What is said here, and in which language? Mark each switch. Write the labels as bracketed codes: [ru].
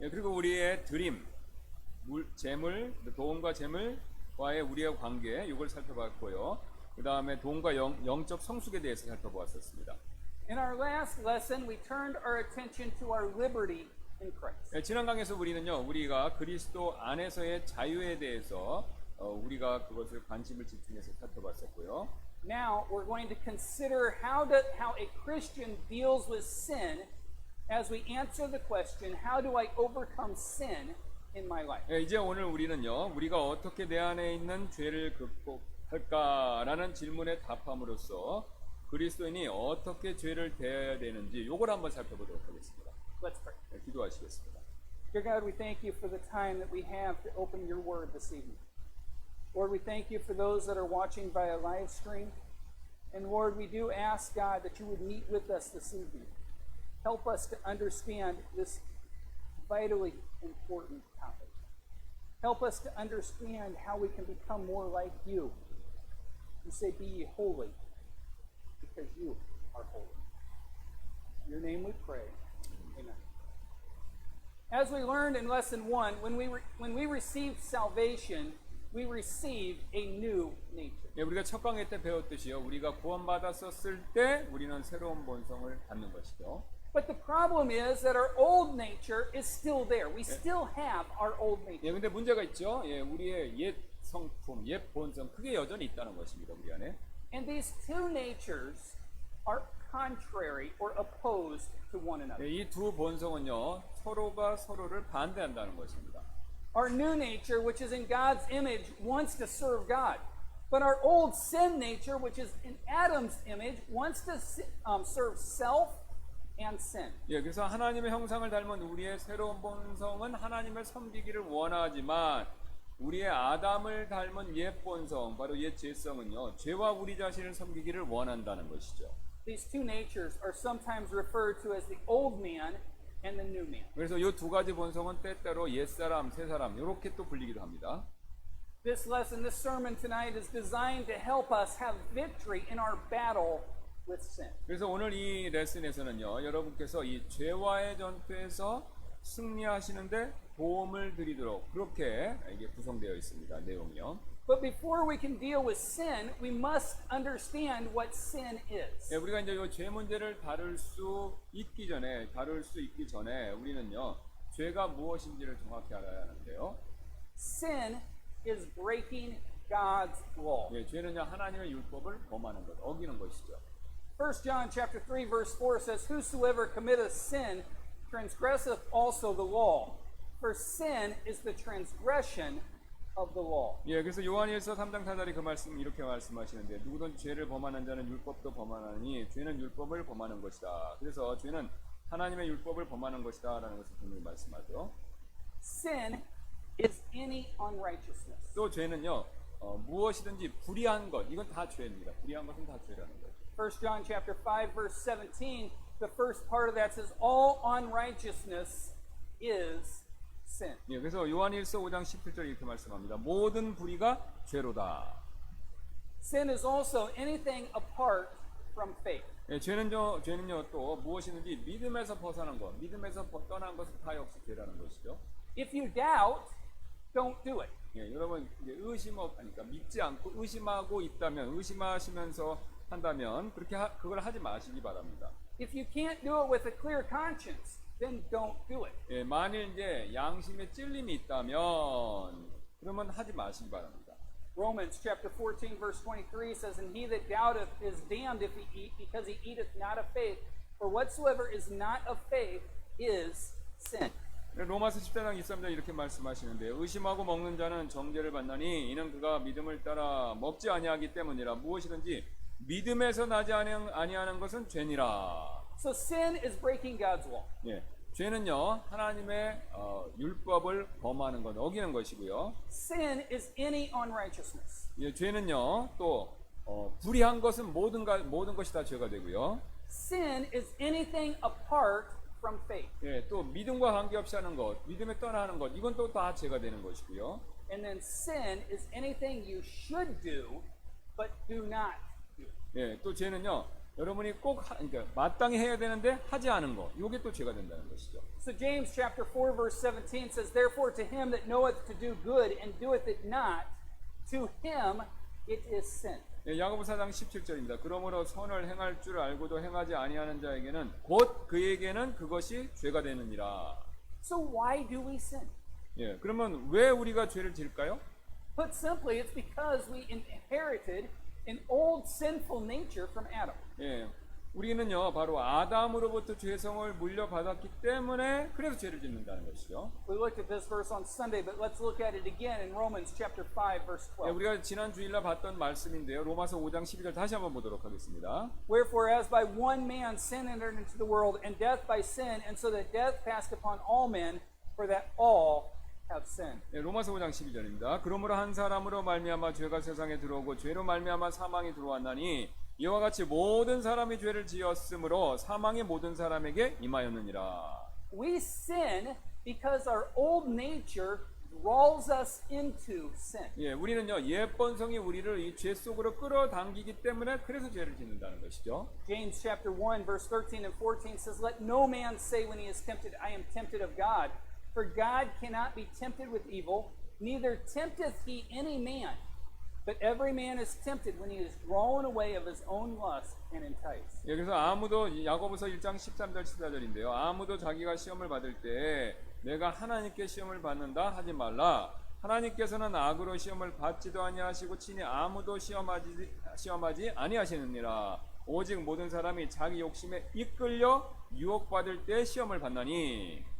[ko] 예, 그리고 우리의 드림, 재물, 돈과 재물과의 우리의 관계, 이걸 살펴봤고요. 그 다음에 돈과 영적 성숙에 대해서 살펴보았었습니다. [en] In our last lesson, we turned our attention to our liberty in Christ. [ko] 예, 지난 강에서 우리는요, 우리가 그리스도 안에서의 자유에 대해서 우리가 그것을 관심을 집중해서 살펴봤었고요. [en] Now we're going to consider how a Christian deals with sin as we answer the question, how do I overcome sin in my life? [ko] 예, 이제 오늘 우리는요, 우리가 어떻게 내 안에 있는 죄를 극복할까라는 질문에 답함으로써 그리스도인이 어떻게 죄를 대해야 되는지 요걸 한번 살펴보도록 하겠습니다. [en] Let's pray. [ko] 네, 기도하시겠습니다. [en] Dear God, we thank you for the time that we have to open your word this evening. Lord, we thank you for those that are watching via live stream. And Lord, we do ask, God, that you would meet with us this evening. Help us to understand this vitally important topic. Help us to understand how we can become more like you. You say, be ye holy, because you are holy. In your name we pray. Amen. As we learned in lesson 1, when we received salvation, we received a new nature. [ko] 예, 우리가 첫 강의 때 배웠듯이요. 우리가 구원받았었을 때 우리는 새로운 본성을 갖는 것이죠. [en] But the problem is that our old nature is still there. We still have our old nature. [ko] 예, 근데 문제가 있죠. 예, 우리의 옛 성품, 옛 본성, 그게 여전히 있다는 것입니다. 우리 안에. [en] And these two natures are contrary or opposed to one another. [ko] 예, 이 두 본성은요. 서로가 서로를 반대한다는 것입니다. [en] Our new nature, which is in God's image, wants to serve God. But our old sin nature, which is in Adam's image, wants to serve self and sin. [ko] 예, 그래서 하나님의 형상을 닮은 우리의 새로운 본성은 하나님을 섬기기를 원하지만 우리의 아담을 닮은 옛 본성, 바로 옛 죄성은요, 죄와 우리 자신을 섬기기를 원한다는 것이죠. [en] These two natures are sometimes referred to as the old man and the new man. [ko] 그래서 이 두 가지 본성은 때때로 옛사람, 새사람 이렇게 또 불리기도 합니다. [en] This lesson, this sermon tonight is designed to help us have victory in our battle with sin. [ko] 그래서 오늘 이 레슨에서는요, 여러분께서 이 죄와의 전투에서 승리하시는데 도움을 드리도록 그렇게 이게 구성되어 있습니다. 내용이요. [en] But before we can deal with sin, we must understand what sin is. [ko] 예, 우리가 이제 이 죄 문제를 다룰 수 있기 전에 우리는요, 죄가 무엇인지를 정확히 알아야 하는데요. [en] Sin is breaking God's law. [ko] 예, 죄는요, 하나님의 율법을 범하는 것, 어기는 것이죠. [en] 1 John chapter 3 verse 4 says, Whosoever committeth sin transgresseth also the law. For sin is the transgression of the law. [ko] 예, 그래서 요한일서 3장 4절이 그 말씀 이렇게 말씀하시는데 누구든 죄를 범하는 자는 율법도 범하나니 죄는 율법을 범하는 것이다. 그래서 죄는 하나님의 율법을 범하는 것이다라는 것을 분명히 말씀하죠. [en] Sin is any unrighteousness. [ko] 또 죄는요, 무엇이든지 불의한 것, 이건 다 죄입니다. 불의한 것은 다 죄라는 거죠. [en] 1 John chapter 5 verse 17, the first part of that says, all unrighteousness is sin. [ko] 예, 그래서 요한일서 5장 17절 이렇게 말씀합니다. 모든 불의가 죄로다. [en] Sin is also anything apart from faith. [ko] 예, 죄는요 또 무엇이든지 믿음에서 벗어난 것, 믿음에서 떠난 것은 다 역시 죄라는 것이죠. [en] If you doubt, don't do it. [ko] 예, 여러분 이제 그러니까 믿지 않고 의심하고 있다면, 의심하시면서 한다면 그렇게 그걸 하지 마시기 바랍니다. [en] If you can't do it with a clear conscience, then don't do it. [ko] 예, 만일 이제 양심에 찔림이 있다면 그러면 하지 마시기 바랍니다. [en] Romans chapter 14 verse 23 says, And he that doubteth is damned if he eat, because he eateth not of faith. For whatsoever is not of faith is sin. [ko] 로마서 14장 23절 이렇게 말씀하시는데 의심하고 먹는 자는 정죄를 받나니 이는 그가 믿음을 따라 먹지 아니하기 때문이라. 무엇이든지 믿음에서 나지 아니하는 것은 죄니라. [en] So sin is breaking God's law. [ko] 예, 죄는요 하나님의 율법을 범하는 것, 어기는 것이고요. [en] Sin is any unrighteousness. [ko] 예, 죄는요 또 불의한 것은 모든 것이 다 죄가 되고요. [en] Sin is anything apart from faith. [ko] 예, 또 믿음과 관계없이 하는 것, 믿음에 떠나는 것, 이건 또 다 죄가 되는 것이고요. [en] And then sin is anything you should do, but do not do. [ko] 예, 또 죄는요, 여러분이 꼭 그러니까 마땅히 해야 되는데 하지 않은 것, 이게 또 죄가 된다는 것이죠. [en] So James chapter 4 verse 17 says, Therefore to him that knoweth to do good and doeth it not, to him it is sin. [ko] 예, 야고보 4장 17절입니다. 그러므로 선을 행할 줄 알고도 행하지 아니하는 자에게는 곧 그에게는 그것이 죄가 되느니라. [en] So why do we sin? [ko] 예, 그러면 왜 우리가 죄를 지을까요? [en] Put simply, it's because we inherited an old sinful nature from Adam. [ko] 예, 우리는요 바로 아담으로부터 죄성을 물려받았기 때문에 그래서 죄를 짓는다는 것이죠. [en] We looked at this verse on Sunday, but let's look at it again in Romans chapter 5 verse 예, 12. [ko] 우리가 지난 주일날 봤던 말씀인데요. 로마서 5장 12절 다시 한번 보도록 하겠습니다. [en] Wherefore, as by one man sin entered into the world, and death by sin, and so that death passed upon all men, for that all have sinned. [ko] 예, 로마서 5장 12절입니다. 그러므로 한 사람으로 말미암아 죄가 세상에 들어오고 죄로 말미암아 사망이 들어왔나니 이와 같이 모든 사람이 죄를 지었으므로 사망이 모든 사람에게 임하였느니라. [en] We sin because our old nature draws us into sin. [ko] 예, 우리는요 옛 본성이 우리를 이 죄 속으로 끌어당기기 때문에 그래서 죄를 짓는다는 것이죠. [en] James chapter 1 verse 13 and 14 says, "Let no man say when he is tempted, I am tempted of God. For God cannot be tempted with evil, neither tempteth he any man. But every man is tempted when he is drawn away of his own lust and enticed." [ko] 예, 그래서 아무도 야고보서 1장 13절 14절인데요. 아무도 자기가 시험을 받을 때 내가 하나님께 시험을 받는다 하지 말라. 하나님께서는 악으로 시험을 받지도 아니하시고 친히 아무도 시험하지 아니하시느니라. 오직 모든 사람이 자기 욕심에 이끌려 유혹받을 때 시험을 받나니.